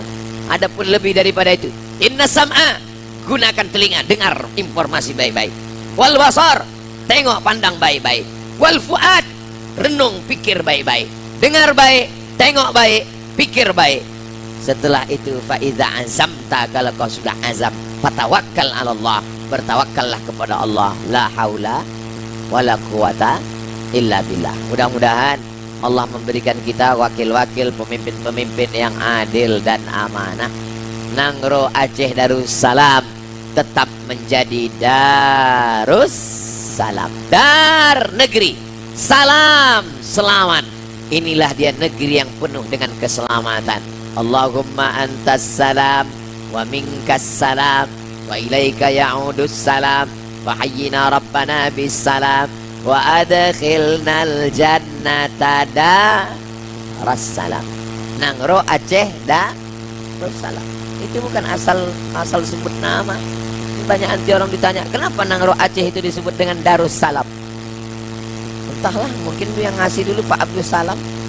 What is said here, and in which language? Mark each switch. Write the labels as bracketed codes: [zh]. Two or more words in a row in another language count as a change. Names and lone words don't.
[id] Adapun lebih daripada itu, [ar] إن السمع, [id] gunakan telinga, dengar informasi baik-baik. [ar] والبصر, [id] tengok pandang baik-baik. [ar] والفؤاد, [id] renung pikir baik-baik. Dengar baik, tengok baik, pikir baik. Setelah itu [ar] فإذا عزمت, [id] kalau kau sudah azam, [ar] فتوكل على الله, [id] bertawakkallah kepada Allah. [ar] لا حول ولا قوة إلا بالله. [id] Mudah-mudahan Allah memberikan kita wakil-wakil, pemimpin-pemimpin yang adil dan amanah. Nangro Aceh Darussalam tetap menjadi Darussalam, dar negeri salam selamat. Inilah dia negeri yang penuh dengan keselamatan. [ar] اللهم أنت السلام ومنك السلام وإليك يعود السلام فحينا ربنا بالسلام وأدخلنا الجنة دار السلام. [id] Nangro Aceh Darussalam. Itu bukan asal sebut nama. Banyak nanti orang ditanya, kenapa Nangro Aceh itu disebut dengan Darussalam? Entahlah, mungkin itu yang ngasih dulu Pak Abdul Salam.